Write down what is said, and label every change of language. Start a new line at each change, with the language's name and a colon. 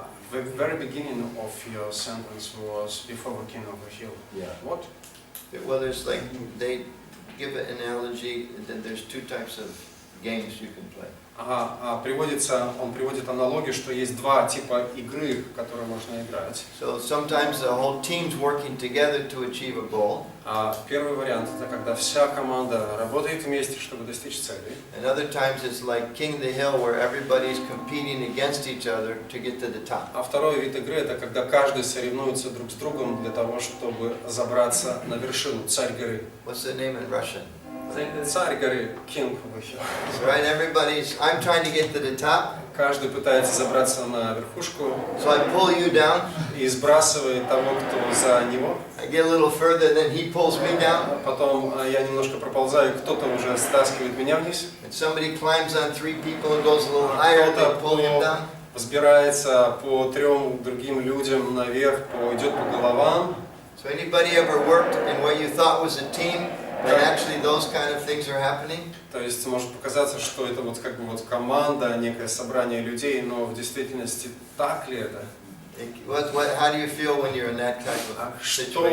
English: The very beginning of your sentence was before the king of the hill. Yeah. What? Well, there's like, they give an analogy that there's two types of games you can play.
Russian: Он приводит аналогию, что есть два типа игры, которые можно играть.
English: So sometimes the whole team's working together to achieve a goal.
Russian: Первый вариант это когда вся команда работает вместе, чтобы достичь цели.
English: And other times it's like King of the Hill, where everybody's competing against each other to get to the top.
Russian: А второй вид игры это когда каждый соревнуется друг с другом для того, чтобы забраться на вершину, царь горы.
English: What's the name in Russian?
Russian: Царь горы,
English: king of the hill. Right, I'm trying to get to the top.
Russian: Каждый пытается забраться на верхушку.
English: So I pull you down.
Russian: И сбрасывает того, кто за него.
English: I get a little further, then he pulls me down.
Russian: Потом я немножко проползаю, кто-то уже стаскивает меня вниз.
English: And somebody climbs on 3 people and goes a little higher, they pull him down.
Russian: Взбирается по 3 другим людям наверх, идет по головам.
English: So anybody ever worked in what you thought was a team, but actually those kind of things are happening?
Russian: То есть может показаться, что это вот как бы вот команда, некое собрание людей, но в действительности так ли это?
English: How do you feel when you're in that type of situation?